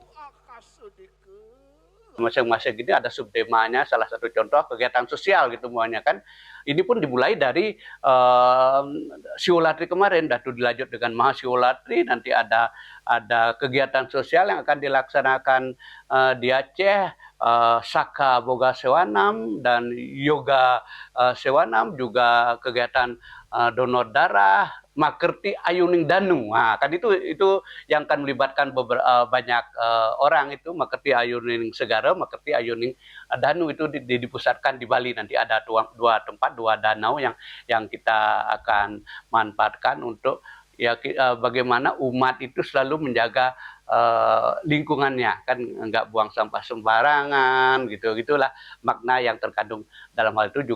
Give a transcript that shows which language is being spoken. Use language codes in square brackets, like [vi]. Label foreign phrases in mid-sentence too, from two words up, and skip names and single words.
[id] Masing-masing ini ada subtemanya, salah satu contoh kegiatan sosial gitu semuanya kan. Ini pun dimulai dari Siwolatri kemarin, dan dilanjut dengan Mahasiwolatri, nanti ada kegiatan sosial yang akan dilaksanakan di Aceh, Saka Boga Sewanam dan Yoga Sewanam, juga kegiatan donor darah, Makerti Ayuning Danu. Nah, kan itu yang akan melibatkan banyak orang, itu Makerti Ayuning Segara, Makerti Ayuning Danu, itu dipusatkan di Bali. Nanti ada dua tempat, dua danau yang kita akan manfaatkan untuk bagaimana umat itu selalu menjaga lingkungannya, kan nggak buang sampah sembarangan gitulah makna yang terkandung dalam hal itu.